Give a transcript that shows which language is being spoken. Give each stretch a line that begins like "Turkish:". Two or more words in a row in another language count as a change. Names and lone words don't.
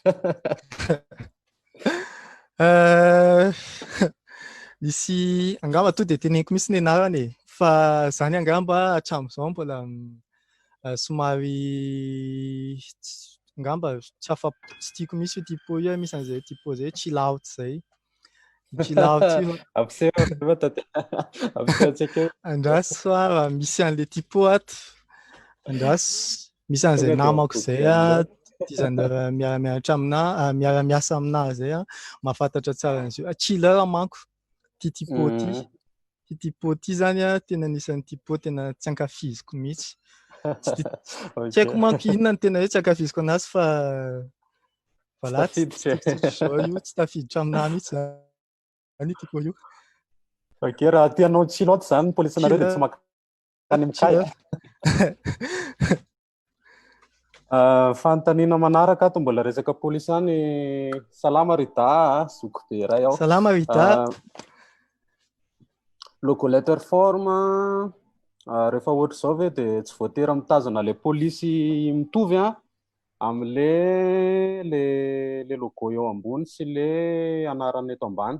Malagasy: Nisy angamba to de teneniko mihitsy ny anarany e, fa zany angamba hatramin'izao mbola somary angamba tsy tiako mihitsy io typo io misy an'izay typo zay chill out zay. Chill out io andraso fa misy an'le typo ato. Andraso misy an'izay namako zay designer miara-mianatra aminahy, miara-miasa aminahy zay mahafantatra tsara an'izy io. Chiller manko ty typo ty. Ty typo ty zany tena anisan'ny typo tena tsy ankafiziko mihitsy. Tsy haiko manko inona ny tena hoe tsy ankafiziko anazy fa voilà tsy tafiditra aminahy mihitsy zany typo io. Ok, raha tianao chill-out zany ny polisinareo dia tsy makany amin'ny Kay. Fanontaniana manaraka ato mbola resaka polisy any. Salama Rida, zoko be iray aho. Salama Rida.
English: Logo letter forme
Malagasy: Rehefa ohatra zao ve dia tsy voatery mitazona le polisy mitovy am'le le logo eo ambony sy le anarany eto ambany.